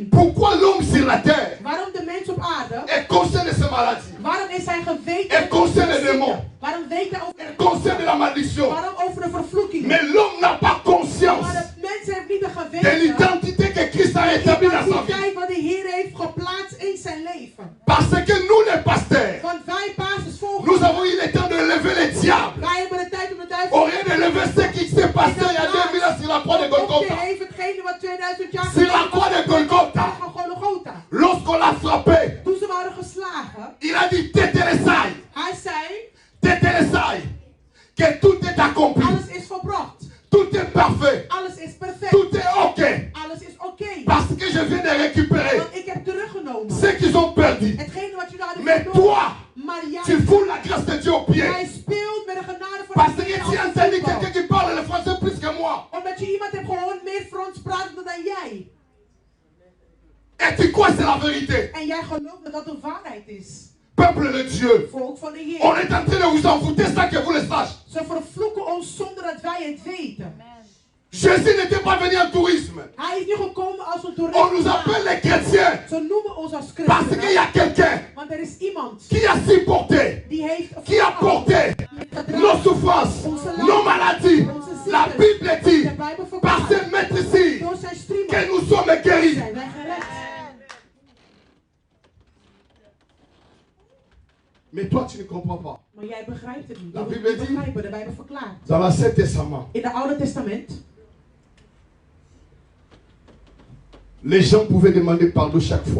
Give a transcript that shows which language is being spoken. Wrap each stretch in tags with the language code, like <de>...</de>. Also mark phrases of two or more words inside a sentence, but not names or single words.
<fr>pourquoi l'homme sur la terre</fr> <nl>Waarom de mens op aarde?</nl> <fr>est conscient de ses maladies,</fr> <nl>Waarom is hij geweten?</nl> <fr>est conscient des démons,</fr> <nl>Waarom weet hij over</nl> <fr>est conscient de la malédiction.</fr> <nl>Waarom over de vervloeking?</nl> <fr>Mais l'homme n'a pas conscience</fr> <nl>Maar de mens heeft niet de</nl> <fr>de</fr> <nl>geweten.</nl> <fr>l'identité que Christ a établie dans sa vie.</fr> <nl>Identiteit wat de Heer heeft geplaatst in zijn leven.</nl> <fr>Parce que nous, les pasteurs,</fr> <nl>Want wij pastors volgen.</nl> <fr>nous avons eu le temps de lever les diables.</fr> <nl>Wij hebben de tijd om de duivel</nl> <fr>Au lieu de lever ce qui s'est passé il y a 2000 ans sur la croix de</fr> <nl>op te</nl> <fr>Golgotha.</fr> <nl>heffen hetgene wat 2000 jaar</nl> <fr>Sur la croix de Golgotha.</fr> <nl>van Golgotha.</nl> <fr>Lorsqu'on l'a frappé,</fr> <nl>Toen ze waren geslagen,</nl> <fr>il a dit Tétélésai,</fr> <nl>hij zei,</nl> <fr>Tétélésai, que tout est accompli,</fr> <nl>alles is volbracht.</nl> <fr>tout est parfait,</fr> <nl>Alles is perfect.</nl> <fr>tout est ok.</fr> <nl>Alles is oké.</nl> <fr>Parce que je viens de récupérer</fr> <nl>Want ik heb teruggenomen.</nl> <fr>ce qu'ils ont perdu.</fr> <nl>Hetgene wat jullie hadden</nl> <fr>Mais</fr> <nl>verloren.</nl> <fr>toi,</fr> <nl>Maar</nl> <fr>tu</fr> <nl>jij,</nl> <fr>fous la grâce de Dieu au pied.</fr> <nl>jij speelt met de genade van</nl> <fr>Parce</fr> <nl>de</nl> <fr>que</fr> <nl>Heer</nl> <fr>tu as</fr> <nl>als</nl> <fr>entendu</fr> <nl>voetbal.</nl> <fr>quelqu'un qui parle le français plus que moi.</fr> <nl>Omdat je iemand hebt gehoord meer Frans praten dan jij.</nl> <fr>Et tu crois que c'est la vérité.</fr> <nl>En jij gelooft dat dat de waarheid is.</nl> <fr>Peuple de Dieu,</fr> <nl>Volk van de</nl> <fr>on</fr> <nl>Heer.</nl> <fr>est en train de vous envoûter sans que vous le sachiez.</fr> <nl>Ze vervloeken ons zonder dat wij het weten.</nl> <fr>Jésus n'était pas venu en tourisme.</fr> <nl>Hij is niet gekomen als een toerist.</nl> <fr>On nous appelle les chrétiens</fr> <nl>Ze noemen ons als</nl> <fr>parce qu'il y</fr> <nl>christenen.</nl> <fr>a quelqu'un</fr> <nl>Want er is iemand</nl> <fr>qui a supporté,</fr> <nl>die heeft</nl> <fr>qui a porté nos souffrances, nos maladies. La Bible dit,</fr> <nl>De Bijbel</nl> <fr>par</fr> <nl>verklaart.</nl> <fr>ce maître-ci,</fr> <nl>Door zijn streamen</nl> <fr>que nous sommes guéris.</fr> <nl>zijn wij gered.</nl> <fr>Mais toi, tu ne comprends pas.</fr> <nl>Maar jij begrijpt het niet.</nl> <fr>La</fr> <nl>Je</nl> <fr>Bible</fr> <nl>wilt niet</nl> <fr>dit-</fr> <nl>begrijpen. De Bijbel verklaart.</nl> <fr>Dans l'Ancien Testament,</fr> <nl>In het Oude Testament,</nl> <fr>les gens pouvaient demander pardon chaque fois.</fr>